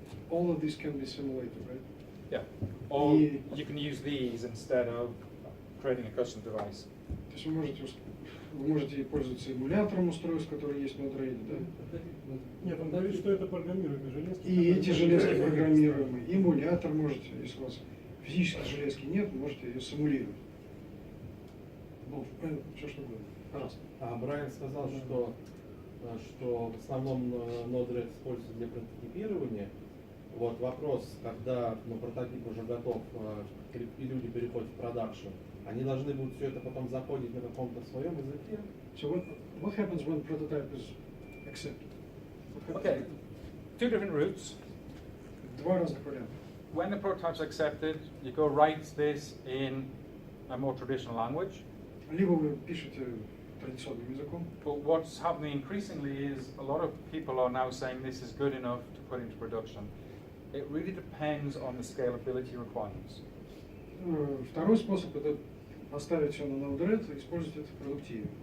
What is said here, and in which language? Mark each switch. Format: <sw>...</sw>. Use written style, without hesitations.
<en>All of this can be simulated, right? Yeah. Or you can use these instead of creating a custom device.</en> <ru>То есть вы можете пользоваться эмулятором устройств, которые есть в Node-RED, да? Нет, он говорит, что это программируемые железки. И эти железки программируемые. Эмулятор можете, если у вас физической железки нет, можете ее симулировать. Ну, все что угодно. Пожалуйста. Брайан сказал, что в основном Node-RED используется для прототипирования. Вот вопрос, когда прототип уже готов и люди переходят в продакшн, они должны будут все это потом закодить на каком-то своем языке.</ru> <en>So what happens when prototype is accepted? Okay, two different routes.</en> <ru>Два разных варианта.</ru> <en>When the prototype's accepted, you go write this in a more traditional language.</en> <ru>Либо вы пишете традиционным языком.</ru> <en>But what's happening increasingly is a lot of people are now saying this is good enough to put into production. It really depends on the scalability requirements.</en> <ru>Второй способ — это поставить все на Node-RED и использовать это в продуктиве.</ru>